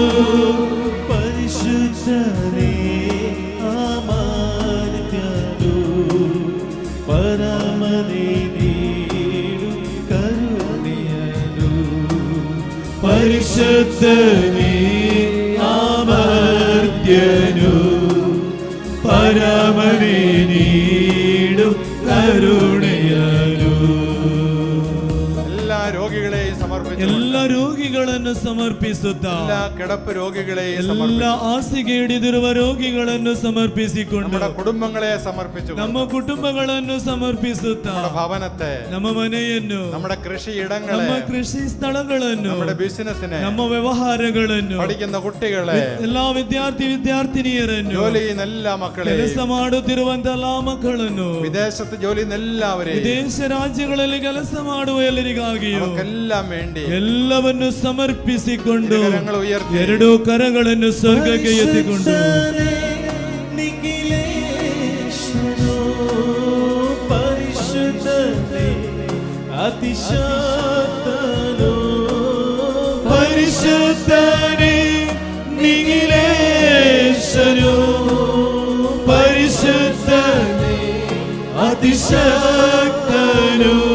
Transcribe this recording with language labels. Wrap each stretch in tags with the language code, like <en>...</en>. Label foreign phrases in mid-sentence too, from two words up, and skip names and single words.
<kn>ಪರಿಶುದ್ಧನೇ ಅಮರ್ತ್ಯನು ಪರಮನೇ ನೀಡು ಕರುಣೆಯನು. ಪರಿಶುದ್ಧನೇ ಅಮರ್ತ್ಯನು ಪರಮನೇ ನೀಡು ಕರುಣೆಯನು.</kn> <ml>എല്ലാ രോഗികളെയും സമർപ്പിച്ചു,</ml> <kn>ಎಲ್ಲ ರೋಗಿಗಳನ್ನು ಸಮರ್ಪಿಸುತ್ತಾ</kn> <ml>എല്ലാ കിടപ്പ് രോഗികളെയും</ml> <kn>ಎಲ್ಲ</kn> <ml>സമർപ്പിച്ചു,</ml> <kn>ಹಾಸಿಗೆ ಹಿಡಿದಿರುವ ರೋಗಿಗಳನ್ನು ಸಮರ್ಪಿಸಿಕೊಂಡು</kn> <ml>നമ്മുടെ കുടുംബങ്ങളെ സമർപ്പിച്ചു,</ml> <kn>ನಮ್ಮ ಕುಟುಂಬಗಳನ್ನು ಸಮರ್ಪಿಸುತ್ತಾ</kn> <ml>നമ്മുടെ ഭവനത്തെ,</ml> <kn>ನಮ್ಮ ಮನೆಯನ್ನು</kn> <ml>നമ്മുടെ കൃഷിയിടങ്ങളെ,</ml> <kn>ನಮ್ಮ ಕೃಷಿ ಸ್ಥಳಗಳನ್ನು</kn> <ml>നമ്മുടെ ബിസിനസിനെ,</ml> <kn>ನಮ್ಮ ವ್ಯವಹಾರಗಳನ್ನು</kn> <ml>പഠിക്കുന്ന കുട്ടികളെ,</ml> <kn>ಎಲ್ಲಾ ವಿದ್ಯಾರ್ಥಿನಿಯರನ್ನು</kn> <ml>ജോലി ചെയ്യുന്ന എല്ലാ മക്കളെയും,</ml> <kn>ಕೆಲಸ ಮಾಡುತ್ತಿರುವಂತಹ ಎಲ್ಲಾ ಮಕ್ಕಳನ್ನು</kn> <ml>വിദേശത്ത് ജോലി ചെയ്യുന്ന എല്ലാവരെയും,</ml> <kn>ವಿದೇಶ ರಾಜ್ಯಗಳಲ್ಲಿ ಕೆಲಸ ಮಾಡುವ ಎಲ್ಲರಿಗಾಗಿಯೂ</kn> <ml>അവർക്കെല്ലാം വേണ്ടി</ml> <kn>ಎಲ್ಲವನ್ನು ಸಮರ್ಪಿಸಿಕೊಂಡು</kn> <ml>കരങ്ങൾ ഉയർത്തി</ml> <kn>ಎರಡು ಕರಗಳನ್ನು ಸ್ವರ್ಗಕ್ಕೆ ಎತ್ತಿಕೊಂಡು ನಿಖಿಲೇಶನೋ ಪರಿಶುದ್ಧನೇ ಅತಿಶಾಕ್ತನೋ ಪರಿಶುದ್ಧನೇ ನಿಖಿಲೇಶನು ಪರಿಶುದ್ಧನೇ ಅತಿಶಕ್ತನು</kn>